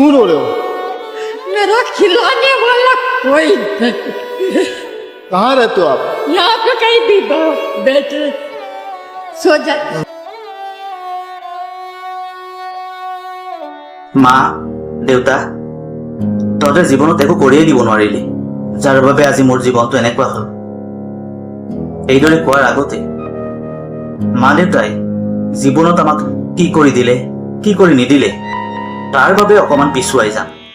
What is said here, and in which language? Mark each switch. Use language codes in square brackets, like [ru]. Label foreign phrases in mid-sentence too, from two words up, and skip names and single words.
[hi] रो रहे हो? मेरा खिलाने वाला कोई नहीं। कहाँ रहते हो आप? यहाँ पे कहीं भी बैठे सो जा। [as] মা দেউতা তহঁতে জীৱনত একো কৰিয়েই দিব নোৱাৰিলি, যাৰ বাবে আজি মোৰ জীৱনটো এনেকুৱা হ'ল। এইদৰে কোৱাৰ আগতে মা দেউতাই জীৱনত আমাক কি কৰি দিলে কি কৰি নিদিলে তাৰ বাবে অকণমান পিছুৱাই যাম।